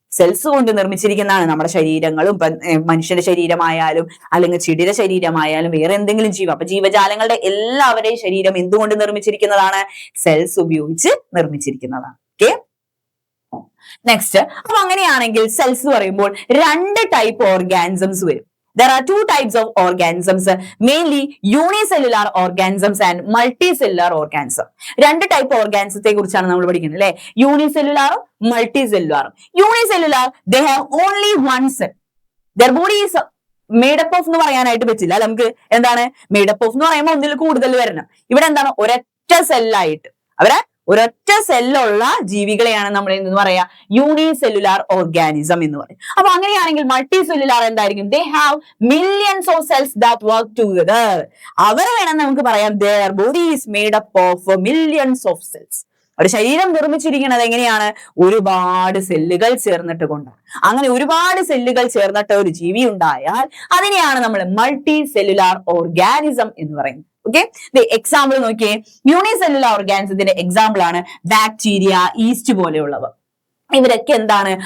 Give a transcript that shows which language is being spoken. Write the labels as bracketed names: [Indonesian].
[Malayalam] Cells കൊണ്ട് നിർമ്മിച്ചിരിക്കുന്നതാണ് നമ്മുടെ ശരീരങ്ങളും. മനുഷ്യന്റെ ശരീരമായാലും അല്ലെങ്കിൽ ചെടിയുടെ ശരീരമായാലും വേറെ എന്തെങ്കിലും ജീവ, അപ്പൊ ജീവജാലങ്ങളുടെ എല്ലാവരുടെയും ശരീരം എന്തുകൊണ്ട് നിർമ്മിച്ചിരിക്കുന്നതാണ്? സെൽസ് ഉപയോഗിച്ച് നിർമ്മിച്ചിരിക്കുന്നതാണ്. Okay, next. അപ്പൊ അങ്ങനെയാണെങ്കിൽ സെൽസ് പറയുമ്പോൾ രണ്ട് ടൈപ്പ് ഓർഗാനിസംസ് വരും. [English] There are two types of organisms, mainly unicellular organisms and multicellular organism. [Malayalam] രണ്ട് ടൈപ്പ് ഓർഗാനിസത്തെ കുറിച്ചാണ് നമ്മൾ പഠിക്കുന്നത് അല്ലെ, യൂണിസെല്ലുലാറും മൾട്ടിസെല്ലുലാറും. [English] Unicellular, they have only one cell. Their body is made up of [Malayalam] എന്ന് പറയാനായിട്ട് പറ്റില്ല. നമുക്ക് എന്താണ് [English] made up of [Malayalam] എന്ന് പറയുമ്പോൾ ഒന്നിൽ കൂടുതൽ വരണം. ഇവിടെ എന്താണ്? ഒരൊറ്റ സെല്ലായിട്ട് അവരെ ഒരൊറ്റ സെല്ലുള്ള ജീവികളെയാണ് നമ്മൾ എന്ന് പറയാ യൂണിസെല്ലുലാർ ഓർഗാനിസം എന്ന് പറയും. അപ്പൊ അങ്ങനെയാണെങ്കിൽ മൾട്ടി സെല്ലുലാർ എന്തായിരിക്കും? [English] They have millions of cells that work together. [Malayalam] അവർ വേണം നമുക്ക് പറയാം [English] their body is made up of millions of cells. [Malayalam] ഒരു ശരീരം നിർമ്മിച്ചിരിക്കുന്നത് എങ്ങനെയാണ്? ഒരുപാട് സെല്ലുകൾ ചേർന്നിട്ട് കൊണ്ടാണ്. അങ്ങനെ ഒരുപാട് സെല്ലുകൾ ചേർന്നിട്ട് ഒരു ജീവി ഉണ്ടായാൽ അതിനെയാണ് നമ്മൾ മൾട്ടി സെല്ലുലാർ ഓർഗാനിസം എന്ന് പറയുന്നത്. ഓക്കെ, എക്സാമ്പിൾ നോക്കിയേ. യൂണിസെല്ലുലാർ ഓർഗാനിസത്തിന്റെ എക്സാമ്പിൾ ആണ് ബാക്ടീരിയ, ഈസ്റ്റ് പോലെയുള്ളവ. ഇവരൊക്കെ എന്താണ്?